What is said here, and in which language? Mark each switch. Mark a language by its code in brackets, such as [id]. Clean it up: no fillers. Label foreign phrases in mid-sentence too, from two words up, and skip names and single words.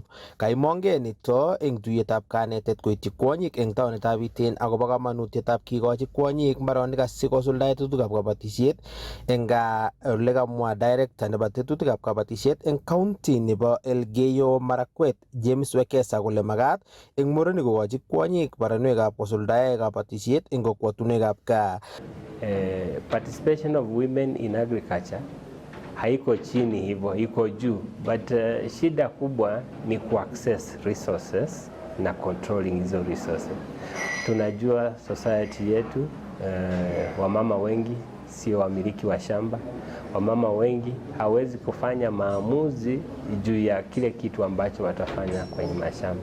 [kln] Kaimongei nito eng tuiyetab kanetet koityi kwonyik eng taonitab Iten akobo kamanutietab kikochi kwonyik mbaronik asikosuldae tetutikab kabatisiet eng gaa ole kamwa director nebo tetutikab kabatisiet eng county nebo Elgeyo Marakwet James Wekesa kole makat eng murenik kokochi kwonyik baronwekab kosuldae kabatisiet eng kokwotunwekab gaa. [en] Participation of women in agriculture [sw] haiko chini hivyo, iko juu, but shida kubwa ni ku-access resources na controlling hizo resources. Tunajua society yetu wamama wengi sio wamiliki wa shamba, wamama wengi hawezi kufanya maamuzi juu ya kile kitu ambacho watafanya kwenye mashamba.